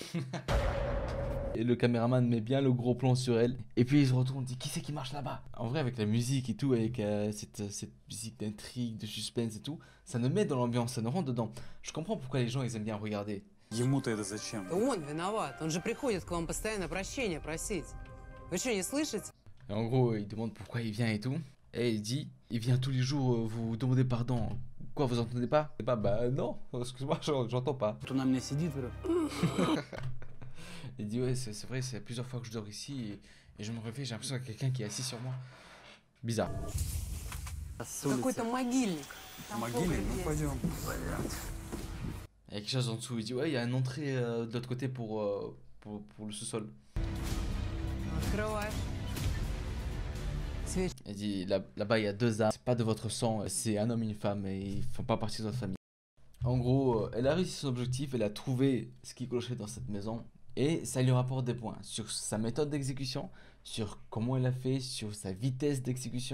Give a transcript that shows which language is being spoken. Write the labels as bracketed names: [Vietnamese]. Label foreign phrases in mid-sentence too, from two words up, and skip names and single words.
[French] Et le caméraman met bien le gros plan sur elle. Et puis il se retourne, dit qui c'est qui marche là-bas? En vrai, avec la musique et tout, avec cette musique d'intrigue, de suspense et tout, ça nous met dans l'ambiance, ça nous rentre dedans. Je comprends pourquoi les gens ils aiment bien regarder. [Russian] Ему-то это зачем? Да он виноват. Он же приходит к вам постоянно прощения просить. Вы что, не слышите? [French] Et en gros, il demande pourquoi il vient et tout. Et il dit, il vient tous les jours vous demander pardon. Quoi, vous entendez pas? Et bah non, excuse-moi, j'entends pas. [Russian] Кто на мне сидит, [French] Il dit ouais, c'est vrai, c'est plusieurs fois que je dors ici et je me réveille, j'ai l'impression qu'il y a quelqu'un qui est assis sur moi. Bizarre. [Russian] Какой-то могильник. Там Могильник, погреб ну есть. пойдем. [French] Il y a quelque chose en dessous, il dit ouais, il y a une entrée de l'autre côté pour le sous-sol. [Russian] Открывай. Свечи. [French] Il dit là-bas il y a deux âmes, c'est pas de votre sang, c'est un homme et une femme et ils font pas partie de votre famille. En gros, elle a réussi son objectif, elle a trouvé ce qui clochait dans cette maison et ça lui rapporte des points sur sa méthode d'exécution, sur comment elle a fait, sur sa vitesse d'exécution.